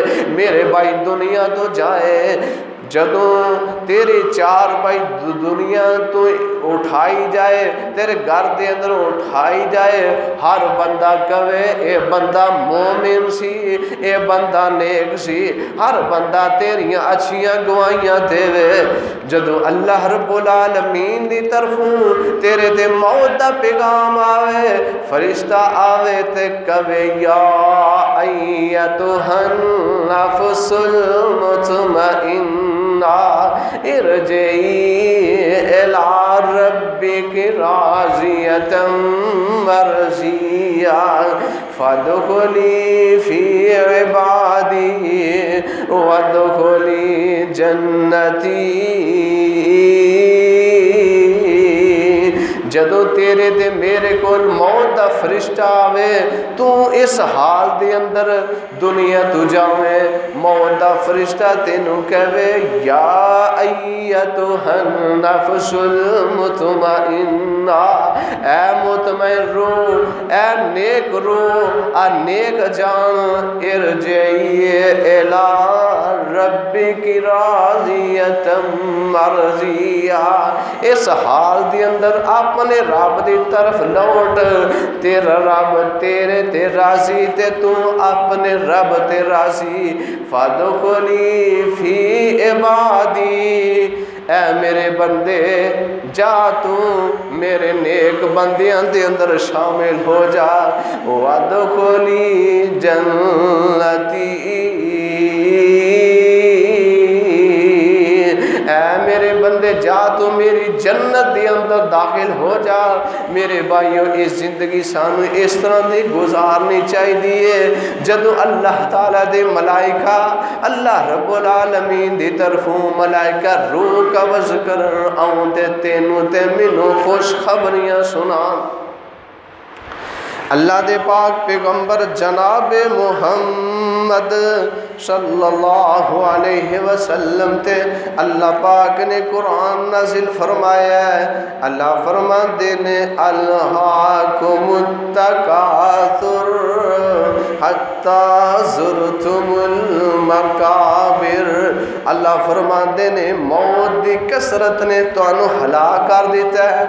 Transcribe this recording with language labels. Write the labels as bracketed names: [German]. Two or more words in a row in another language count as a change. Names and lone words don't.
[Punjabi] میرے بھائی دنیا تو جائے، جدوں تیری چار بھائی دنیا تو اٹھائی جائے، تیرے گھر دے اندر اٹھائی جائے، ہر بندہ کہے اے بندہ مومن سی، اے بندہ نیک سی، ہر بندہ تیریاں اچھیاں گوائیاں دے وے۔ جدوں اللہ رب العالمین دی طرفوں تیرے تے موت دا پیغام آوے، فرشتہ آوے تے کہے یا [Arabic] ایتھا النفس المطمئنہ ارجعی الی ربک راضیۃ مرضیہ فادخلی فی عبادی وادخلی جنتی۔ [Punjabi] جدو تیرے تے میرے کول موت دا فرشتہ آوے، تو اس حال دے اندر دنیا تو جاوے، موت دا فرشتہ تینوں کہے [Arabic] یا ایتھا النفس المطمئنہ، [Punjabi] اے مطمئن روح، اے نیک روح، اے نیک جان، [Arabic] ارجعی الی ربک راضیۃ [Punjabi] مرضیہ، اس حال دے اندر اپنے رب دی طرف لوٹ، تیرا رب تیرے تے راضی تے تو اپنے رب تے راضی، [Arabic] فادخلی فی عبادی، [Punjabi] اے میرے بندے جا تو میرے نیک بندیاں دے اندر شامل ہو جا، [Arabic] وادخلی جنتی، [Punjabi] اے میرے بندے جا تو میری جنت دے اندر داخل ہو جا۔ میرے بھائیو اس زندگی سانو اس طرح دی گزارنی چاہیے جدو اللہ تعالیٰ دے ملائکہ، اللہ رب العالمین دی طرفوں ملائکہ روح قبض کرن آؤں تے تینوں تے مینوں خوش خبریاں سنان۔ اللہ دے پاک پیغمبر جناب محمد صلی اللہ علیہ وسلم تے اللہ پاک نے قرآن نازل فرمایا ہے۔ اللہ فرماتے نے [Arabic] الہاکم التکاثر حتی زرتم المقابر، [Punjabi] اللہ فرماتے نے موت دی کثرت نے تانوں ہلاک کر دیتا ہے۔